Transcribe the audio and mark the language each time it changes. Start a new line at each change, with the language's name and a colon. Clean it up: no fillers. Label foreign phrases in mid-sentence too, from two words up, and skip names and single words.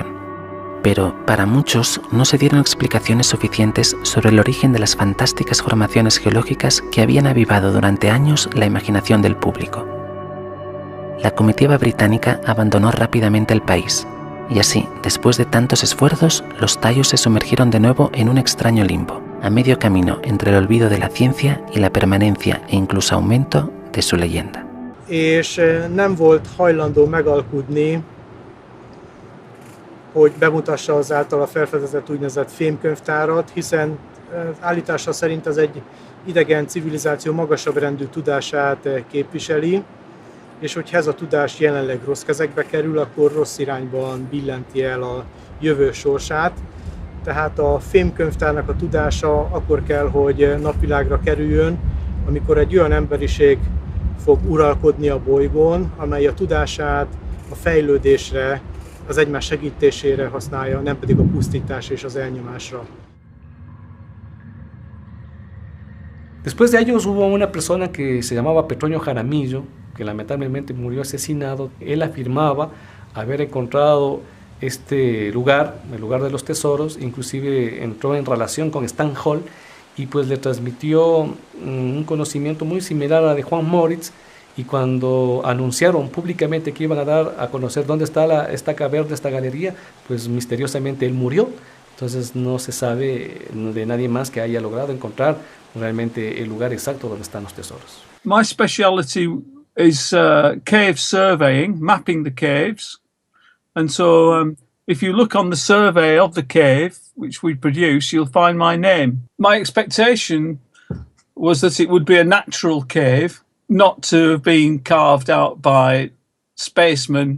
Spanish: Pero, para muchos, no se dieron explicaciones suficientes sobre el origen de las fantásticas formaciones geológicas que habían avivado durante años la imaginación del público. La comitiva británica abandonó rápidamente el país, y así, después de tantos esfuerzos, los Tallos se sumergieron de nuevo en un extraño limbo, a medio camino entre el olvido de la ciencia y la permanencia e incluso aumento de su leyenda.
Hungarian: És nem volt hajlandó megalkudni, hogy bemutassa az általa felfedezett úgynevezett fémkönyvtárat, hiszen állítása szerint ez egy idegen civilizáció magasabb rendű tudását képviseli, és hogyha ez a tudás jelenleg rossz kezekbe kerül, akkor rossz irányban billenti el a jövő sorsát. Tehát a fémkönyvtárnak a tudása akkor kell, hogy napvilágra kerüljön, amikor egy olyan emberiség fog uralkodni a bolygón, amely a tudását a fejlődésre, az egymás segítésére használja, nem pedig a pusztítás és az elnyomásra.
Spanish: Después de años hubo una persona que se llamaba Petronio Jaramillo, que lamentablemente murió asesinado. Él afirmaba haber encontrado este lugar, el lugar de los tesoros, inclusive entró en relación con Stan Hall y pues le transmitió un conocimiento muy similar a de Juan Moricz, y cuando anunciaron públicamente que iban a dar a conocer dónde está esta caverna, esta galería, pues misteriosamente él murió. Entonces no se sabe de nadie más que haya logrado encontrar realmente el lugar exacto donde están los tesoros.
English: My speciality is cave surveying, mapping the caves. And so if you look on the survey of the cave, which we produce, you'll find my name. My expectation was that it would be a natural cave, not to have been carved out by spacemen.